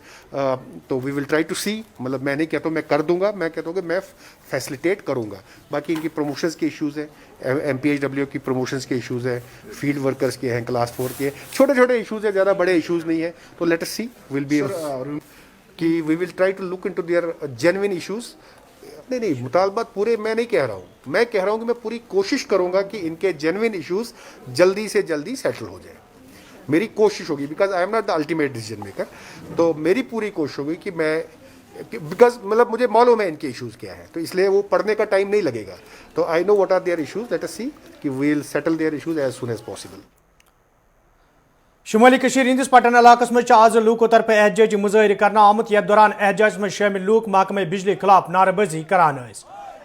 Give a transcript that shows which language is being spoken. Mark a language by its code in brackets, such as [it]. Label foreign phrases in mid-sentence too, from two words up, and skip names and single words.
[ur] تو [en] we will try to see, [ur] مطلب میں نہیں کہتا ہوں میں کر دوں گا, میں کہتا ہوں کہ میں فیسلیٹیٹ کروں گا. باقی ان کی پروموشنز کے ایشوز ہیں, MPHW کی پروموشنز کے ایشوز ہیں, [en] field workers [ur] کے ہیں, کلاس 4 کے, چھوٹے چھوٹے ایشوز ہیں, زیادہ بڑے ایشوز نہیں ہیں. [en] so let us see will be کہ we will try to look into their genuine issues. [ur] نہیں مطالبات پورے میں نہیں کہہ رہا ہوں, میں کہہ رہا ہوں کہ میں پوری کوشش کروں گا کہ ان کے [en] genuine issues [ur] جلدی سے جلدی سیٹل ہو جائیں. میری کوشش ہوگی, [en] because I am not the ultimate decision maker. [ur] تو میری پوری کوشش ہوگی کہ میں, بیکاز مطلب مجھے معلوم ہے ان کے ایشوز کیا ہے, تو اس لیے وہ پڑھنے کا ٹائم نہیں لگے گا. [en] so I know what are their issues, let us see کہ we will settle their issues as soon as possible. [ks] شمالی کشیر ہندس پٹن علاقس مز آز لوکو طرف احتجاجی مظاہرہ کرنا آمت. یتھ دوران احتجاج مز شامل لوک محکمہ بجلی خلاف نعرہ بازی کران.